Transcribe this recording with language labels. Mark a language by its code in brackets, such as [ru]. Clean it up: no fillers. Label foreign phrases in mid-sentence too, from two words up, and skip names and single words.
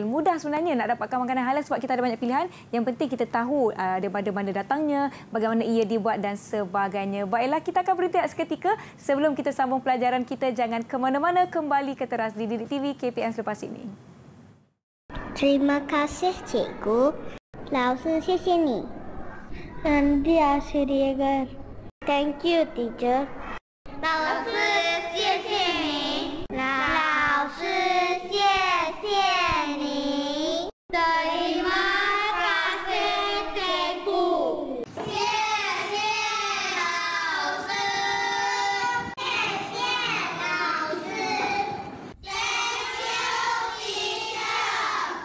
[ms] Mudah sebenarnya nak dapatkan makanan halal sebab kita ada banyak pilihan. Yang penting kita tahu daripada mana datangnya, bagaimana ia dibuat dan sebagainya. Baiklah, kita akan berhenti seketika. Sebelum kita sambung pelajaran kita, jangan ke mana-mana, kembali ke teras di Didik TV KPM selepas ini. Terima kasih cikgu. [zh] 老师谢谢你。 [ms] Nanti asyik [en] Thank you teacher. [zh] 老师谢谢你。老师谢谢你。 [ms] Terima kasih cikgu. [zh] 谢谢老师。谢谢老师。 [en] Thank you teacher.